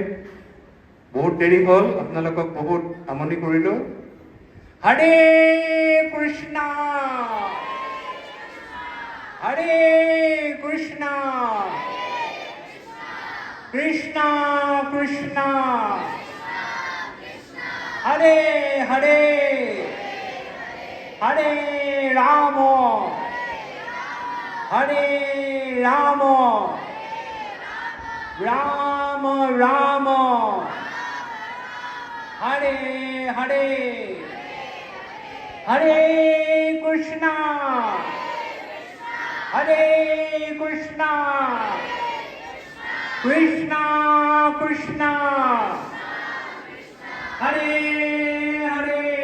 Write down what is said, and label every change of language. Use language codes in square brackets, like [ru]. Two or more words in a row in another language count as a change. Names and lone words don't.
[as] বহুত দেৰি হ'ল, আপোনালোকক বহুত আমনি কৰিলোঁ। [sa] হৰে কৃষ্ণ হৰে কৃষ্ণ কৃষ্ণ কৃষ্ণ হরে হরে হরে রাম হরে রাম রাম রাম হরে হরে হরে কৃষ্ণ হরে কৃষ্ণ কৃষ্ণ কৃষ্ণ হরে হরে